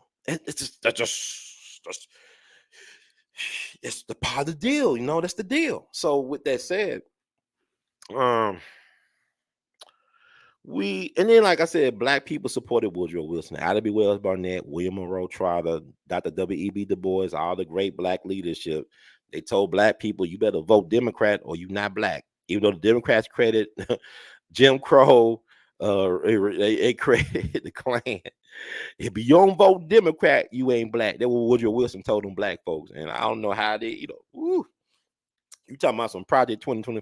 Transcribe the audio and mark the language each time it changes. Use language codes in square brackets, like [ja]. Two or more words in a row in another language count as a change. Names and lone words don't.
[en] It's the part of the deal, you know. That's the deal. So with that said, and then, like I said, black people supported Woodrow Wilson, Ida B. Wells Barnett, William Monroe Trotter, Dr. W.E.B. Du Bois, all the great black leadership. They told black people, you better vote Democrat or you're not black. Even though the Democrats credit Jim Crow, they credit the Klan. If you don't vote Democrat, you ain't black. That's what Woodrow Wilson told them black folks. And I don't know how they, you talking about some Project 2025.